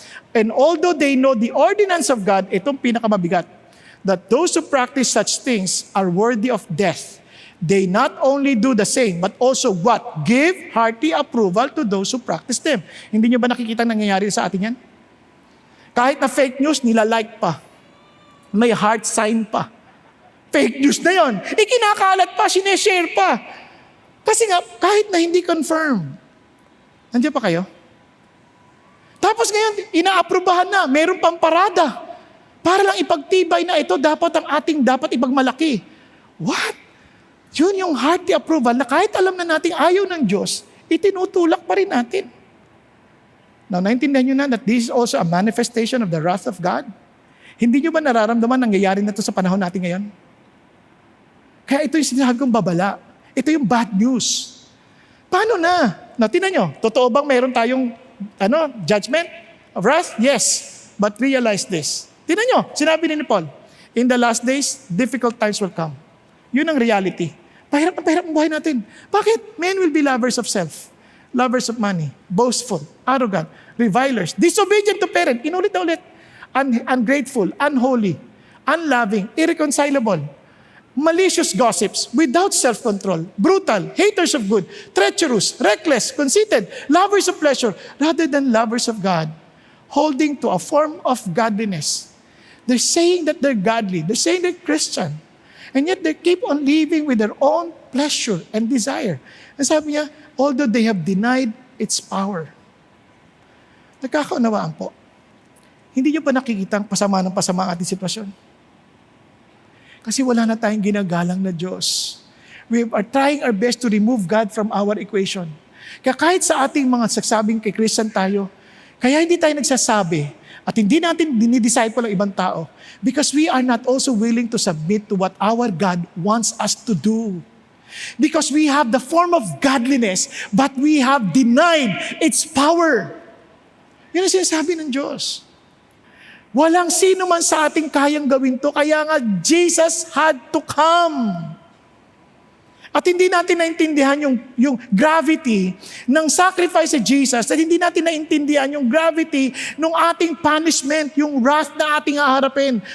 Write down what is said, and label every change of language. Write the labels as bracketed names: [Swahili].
[English] And although they know the ordinance of God, [Filipino] itong pinakamabigat, [English] that those who practice such things are worthy of death. They not only do the same, but also what? Give hearty approval to those who practice them. [Filipino] Hindi nyo ba nakikita nangyayari sa atin yan? Kahit na fake news, nila-like pa. May heart sign pa. Fake news na yon. Ikinakalat pa, sineshare pa. Kasi nga, kahit na hindi confirm. Nandiyan pa kayo? Tapos ngayon, inaaprubahan na, meron pang parada. Para lang ipagtibay na ito, dapat ipagmalaki. What? Yun yung hearty approval na kahit alam na nating ayaw ng Diyos, itinutulak pa rin natin. [English] Now, [Filipino] naintindihan nyo na [English] that this is also a manifestation of the wrath of God? [Filipino] Hindi nyo ba nararamdaman nangyayari na ito sa panahon natin ngayon? Kaya ito yung sinasabi kong babala. Ito yung bad news. Paano na? Now, tingnan nyo, totoo bang mayroon tayong judgment of wrath? Yes. [English] But realize this. [Filipino] Tingnan nyo, sinabi ni [English] Paul, in the last days, difficult times will come. [Filipino] Yun ang reality. Pahirap ang buhay natin. [English] Bakit? Men will be lovers of self, lovers of money, boastful, arrogant, revilers, disobedient to parent, [Filipino] inulit na ulit, [English] ungrateful, unholy, unloving, irreconcilable, malicious gossips, without self-control, brutal, haters of good, treacherous, reckless, conceited, lovers of pleasure, rather than lovers of God, holding to a form of godliness. They're saying that they're godly. They're saying they're Christian. And yet they keep on living with their own pleasure and desire. And [Filipino] sabi niya, [English] although they have denied its power. [Filipino] Nagkakaunawaan po. Hindi niyo ba nakikita ang pasama ng pasama ang ating sitwasyon? Kasi wala na tayong ginagalang na Diyos. [English] We are trying our best to remove God from our equation. [Filipino] Kaya kahit sa ating mga sagsabing kay Christian tayo, kaya hindi tayo nagsasabi at hindi natin dinidisciple ang ibang tao [English] because we are not also willing to submit to what our God wants us to do. Because we have the form of godliness, but we have denied its power. [Filipino] Yun ang sinasabi ng Diyos. Walang sino man sa ating kayang gawin to, kaya nga [English] Jesus had to come. [Filipino] At hindi natin naintindihan yung gravity ng sacrifice of Jesus, at hindi natin naintindihan yung gravity ng ating punishment, yung wrath na ating haharapin.